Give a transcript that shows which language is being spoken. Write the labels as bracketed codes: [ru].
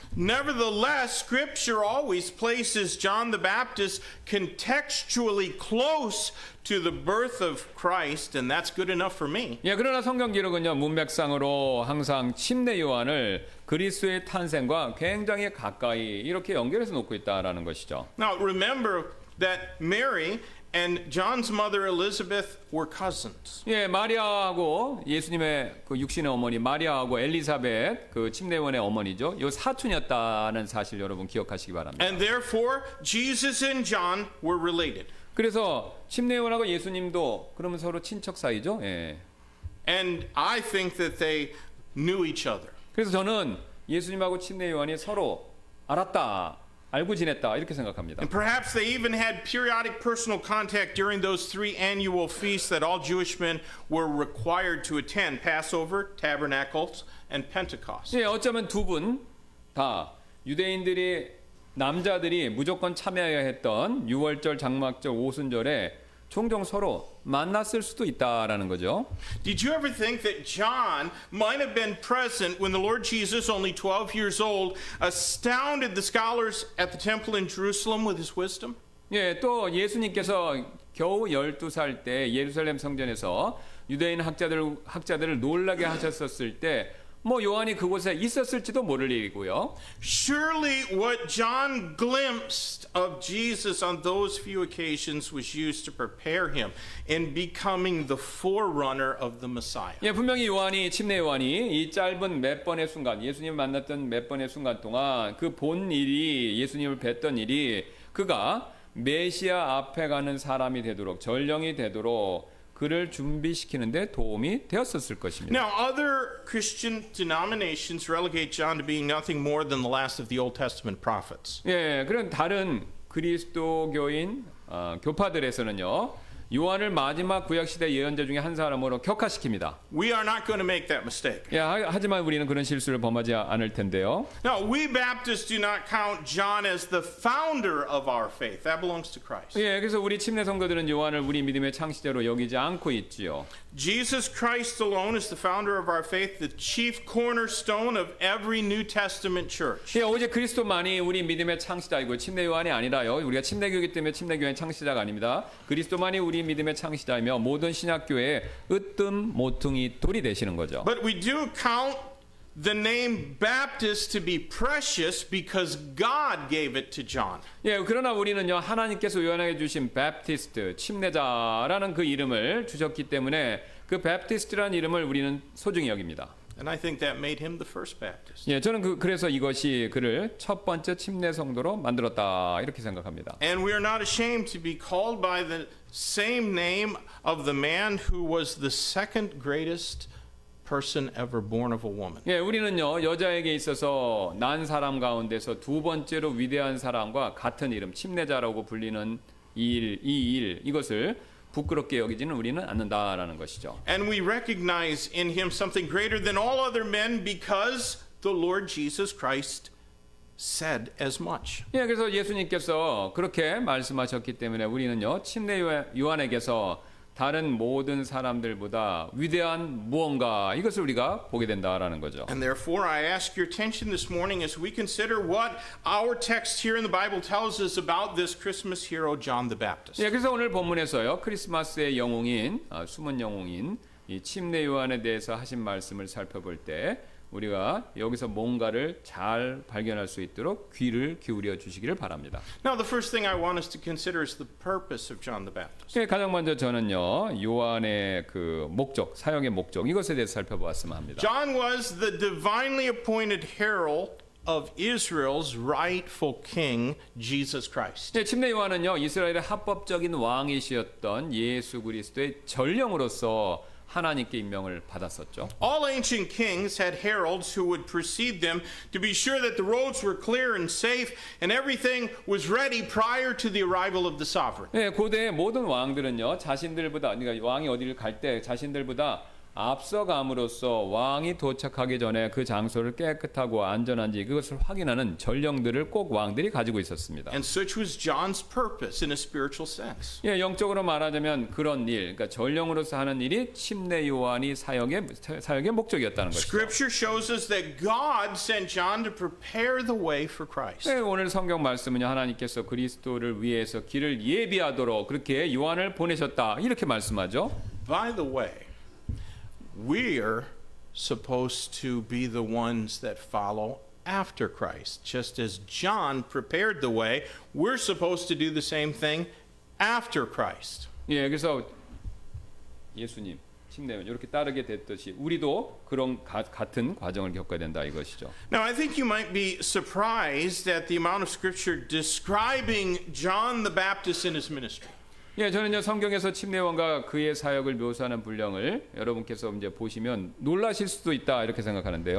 [en] Nevertheless, Scripture always places John the Baptist contextually close to the birth of Christ, and that's good enough for me. [ko] 예, 그러나 성경 기록은요, 문맥상으로 항상 침례 요한을 그리스도의 탄생과 굉장히 가까이 이렇게 연결해서 놓고 있다라는 것이죠. [en] Now, remember that Mary and John's mother Elizabeth were cousins. [ko] 예, 마리아하고 예수님의 그 육신의 어머니 마리아하고 엘리사벳 그 침례요한의 어머니죠. 요 사촌이었다는 사실 여러분 기억하시기 바랍니다. [en] And therefore, Jesus and John were related. [ko] 그래서 침례요한하고 예수님도 그러면 서로 친척 사이죠. 예. [en] And I think that they knew each other. [ko] 그래서 저는 예수님하고 침례요한이 서로 알고 지냈다 이렇게 생각합니다. [en] And perhaps they even had periodic personal contact during those 3 annual feasts that all Jewish men were required to attend: Passover, Tabernacles, and Pentecost. [ko] 예, 어쩌면 두 분 다 유대인들이 남자들이 무조건 참여해야 했던 6월절, 장막절, 오순절에 종종 서로 만났을 수도 있다라는 거죠. [en] Did you ever think that John might have been present when the Lord Jesus, only 12 years old, astounded the scholars at the temple in Jerusalem with his wisdom? [ko] 예, 또 예수님께서 겨우 12살 때 예루살렘 성전에서 유대인 학자들을 놀라게 하셨었을 때 뭐 요한이 그곳에 있었을지도 모를 일이고요. [en] Surely what John glimpsed of Jesus on those few occasions was used to prepare him in becoming the forerunner of the Messiah. [ko] 예, 분명히 침례 요한이 이 짧은 몇 번의 순간, 예수님을 만났던 몇 번의 순간 동안 그 본 일이, 예수님을 뵀던 일이 그가 메시아 앞에 가는 사람이 되도록, 전령이 되도록 그를 준비시키는데 도움이 되었었을 것입니다. [en] Now, other Christian denominations relegate John to being nothing more than the last of the Old Testament prophets. [ko] 예, 그런 다른 그리스도교인 교파들에서는요. 요한을 마지막 구약시대 예언자 중에 한 사람으로 격화시킵니다. [en] We are not going to make that mistake. [ko] 예, 하지만 우리는 그런 실수를 범하지 않을 텐데요. [en] Now, we Baptists do not count John as the founder of our faith. That belongs to Christ. [ko] 예, 그래서 우리 침례 성도들은 요한을 우리 믿음의 창시자로 여기지 않고 있지요. [en] Jesus Christ alone is the founder of our faith, the chief cornerstone of every New Testament church. [ko] 예, 오직 그리스도만이 우리 믿음의 창시자이고 침례 요한이 아니라요. 우리가 침례교이기 때문에 침례교회는 창시자가 아닙니다. 그리스도만이 우리 믿음의 창시자이며 모든 신약교회의 으뜸 모퉁이 돌이 되시는 거죠. [en] But we do count the name Baptist to be precious because God gave it to John. [ko] 예, 그러나 우리는요 하나님께서 요한에게 주신 베프티스트 침례자라는 그 이름을 주셨기 때문에 그 베프티스트라는 이름을 우리는 소중히 여깁니다. [en] And I think that made him the first Baptist. [ko] 예, 저는 그래서 이것이 그를 첫 번째 침례 성도로 만들었다 이렇게 생각합니다. [en] And we are not ashamed to be called by the same name of the man who was the second greatest person ever born of a woman. [ko] 예, 우리는요 여자에게 있어서 난 사람 가운데서 두 번째로 위대한 사람과 같은 이름 침례자라고 불리는 이것을 부끄럽게 여기지는 우리는 않는다라는 것이죠. [en] And we recognize in him something greater than all other men because the Lord Jesus Christ said as much. [ko] 예, 그래서 예수님께서 그렇게 말씀하셨기 때문에 우리는요 침례 요한에게서 다른 모든 사람들보다 위대한 무언가 이것을 우리가 보게 된다라는 거죠. [en] And therefore I ask your attention this morning as we consider what our text here in the Bible tells us about this Christmas hero John the Baptist. [ko] 예, 그래서 오늘 본문에서요 크리스마스의 영웅인 숨은 영웅인 이 침례 요한에 대해서 하신 말씀을 살펴볼 때 우리가 여기서 뭔가를 잘 발견할 수 있도록 귀를 기울여 주시기를 바랍니다. [en] Now the first thing I want us to consider is the purpose of John the Baptist. [ko] 예, 가장 먼저 저는요 요한의 그 목적, 사역의 목적 이것에 대해서 살펴보았으면 합니다. [en] John was the divinely appointed herald of Israel's rightful king, Jesus Christ. [ko] 예, 침례 요한은요 이스라엘의 합법적인 왕이시었던 예수 그리스도의 전령으로서 하나님께 임명을 받았었죠. [en] All ancient kings had heralds who would precede them to be sure that the roads were clear and safe and everything was ready prior to the arrival of the sovereign. [ko] 예, 고대의 모든 왕들은요, 자신들보다, 그러니까 왕이 어디를 갈 때 자신들보다 앞서감으로써 왕이 도착하기 전에 그 장소를 깨끗하고 안전한지 그것을 확인하는 전령들을 꼭 왕들이 가지고 있었습니다. [en] And such was John's purpose in a spiritual sense. [ko] 예, 영적으로 말하자면 그런 일, 그러니까 전령으로서 하는 일이 침례 요한이 사역의 목적이었다는 것이죠. [en] Scripture shows us that God sent John to prepare the way for Christ. [ko] 네, 오늘 성경 말씀은요, 하나님께서 그리스도를 위해서 길을 예비하도록 그렇게 요한을 보내셨다 이렇게 말씀하죠. [en] By the way, we're supposed to be the ones that follow after Christ. Just as John prepared the way, we're supposed to do the same thing after Christ. [ko] 예, 그래서 예수님 침례 이렇게 따르게 됐듯이 우리도 그런 같은 과정을 겪어야 된다 이것이죠. [en] Now, I think you might be surprised at the amount of scripture describing John the Baptist in his ministry. [ko] 예, 저는요 성경에서 침례요한과 그의 사역을 묘사하는 분량을 여러분께서 이제 보시면 놀라실 수도 있다 이렇게 생각하는데요.